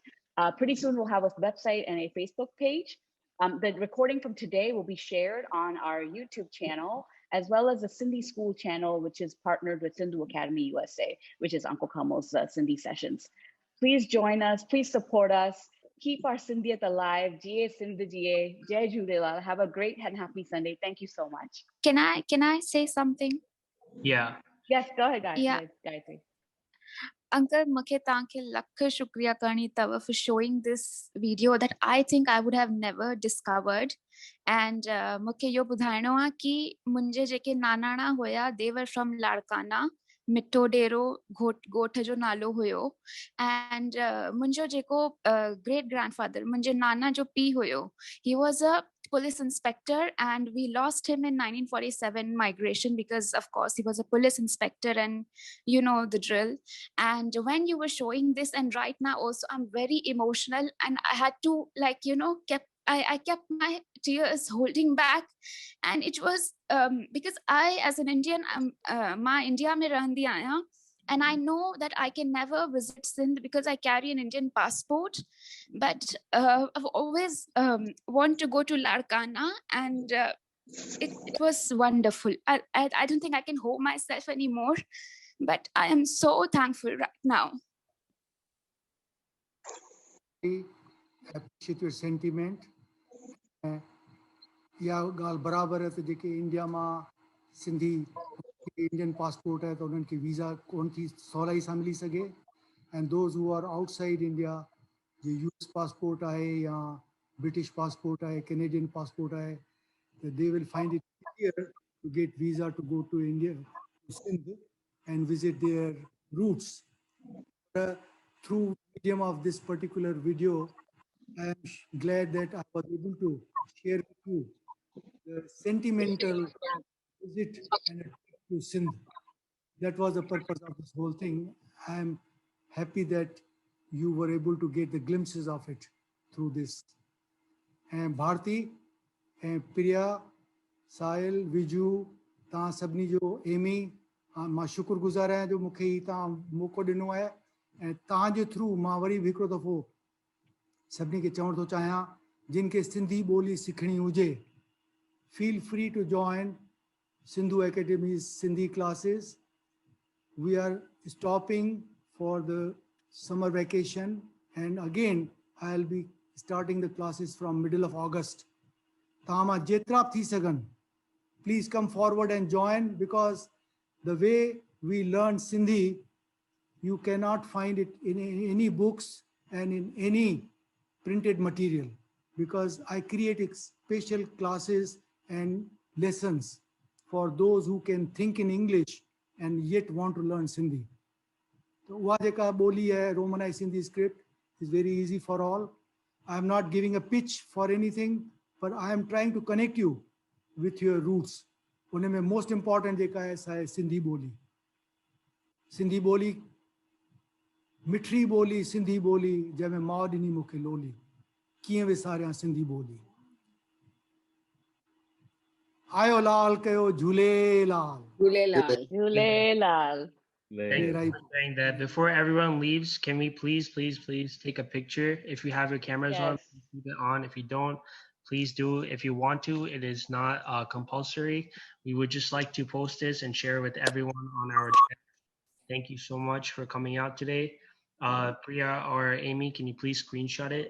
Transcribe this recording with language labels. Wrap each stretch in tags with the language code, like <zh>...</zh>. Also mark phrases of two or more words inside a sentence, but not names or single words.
<en>Pretty soon we'll have a website and a Facebook page. The recording from today will be shared on our YouTube channel, as well as the Sindhi School channel, which is partnered with Sindhu Academy USA, which is Uncle Kamal's Sindhi sessions. Please join us. Please support us. Keep our Sindhiyat alive.</en> <sd>जिए सिंध जिए. जय झूलेलाल.</sd> <en>Have a great and happy Sunday. Thank you so much. Can I say something? Yeah. Yes, go ahead, guys. Yeah. Gayatri. Uncle,</en> <sd>मूंखे तव्हांखे लख शुक्रिया करणी अथव</sd> <en>for showing this video that I think I would have never discovered.</en> <sd>And मूंखे इहो ॿुधाइणो आहे कि मुंहिंजे जेके नानाणा हुया,</sd> <en>they were from लाड़काना,</en> <sd>मिठो डेरो ॻोठ जो नालो हुयो.</sd> <en>And</en> <sd>मुंहिंजो जेको</sd> <en>great grandfather,</en> <sd>मुंहिंजे नाना जो पीउ हुयो,</sd> <en>he was a police inspector, and we lost him in 1947 migration because of course he was a police inspector, and you know the drill. And when you were showing this, and right now also I'm very emotional, and I had to I kept my tears holding back. And it was because I, as an Indian,</en> <sd>मां इंडिया में रहंदी आयां,</sd> <en>And I know that I can never visit Sindh because I carry an Indian passport, but I've always want to go to Larkana, and it was wonderful. I don't think I can hold myself anymore, but I am so thankful right now. I appreciate your sentiment.</en> <sd>या ॻाल्हि बराबर है, तो जेके इंडिया में सिंधी</sd> <en>Indian passport</en> <sd>है तो उन्हनि खे वीज़ा कोन थी सवलाई सां मिली सघे,</sd> <en>and those who are outside India जो US passport</en> <sd>है या</sd> <en>British passport है, Canadian passport है, they will find it easier to get visa to go to India, to Sindh, and visit their roots. Through medium of this particular video, I am glad that I was able to share with you the sentimental visit and a trip to Sindh. That was the purpose of this whole thing. I am happy that you were able to get the glimpses of it through this. And Bharti, and Priya, Sahil, Viju,</en> <sd>तव्हां सभिनी जो एमी मां शुक्रगुज़ार आहियां जो मूंखे ही तव्हां मौक़ो ॾिनो आहे, ऐं तव्हांजे थ्रू मां वरी बि हिकिड़ो दफ़ो सभिनी खे चवणु थो चाहियां जिन खे सिंधी ॿोली सिखणी हुजे,</sd> <en>feel free to join Sindhu Academy's Sindhi classes. We are stopping for the summer vacation, and again I'll be starting the classes from middle of August.</en> <sd>तव्हां जेतिरो थी सघनि,</sd> <en>please come forward and join, because the way we learn Sindhi, you cannot find it in any books and in any printed material, because I create special classes and lessons for those who can think in English and yet want to learn Sindhi.</en> <sd>So उहा जेका ॿोली है,</sd> <en>Romanized Sindhi script, is very easy for all. I am not giving a pitch for anything, but I am trying to connect you with your roots.</en> <sd>उन में</sd> <en>most important</en> <sd>जेका है सा है सिंधी ॿोली. सिंधी ॿोली, मिठिड़ी ॿोली, सिंधी ॿोली, जंहिं मां ॾिनी मूंखे लोली. कीअं विसारियां सिंधी ॿोली. आयो लाल कयो झूले लाल. Jhulelal.</sd> <en>Thank you for saying that. Before everyone leaves, can we please take a picture? If you have your cameras on, keep it on. If you don't, please do. If you want to, it is not compulsory. We would just like to post this and share with everyone on our channel. Thank you so much for coming out today. Priya or Amy, can you please screenshot it?</en>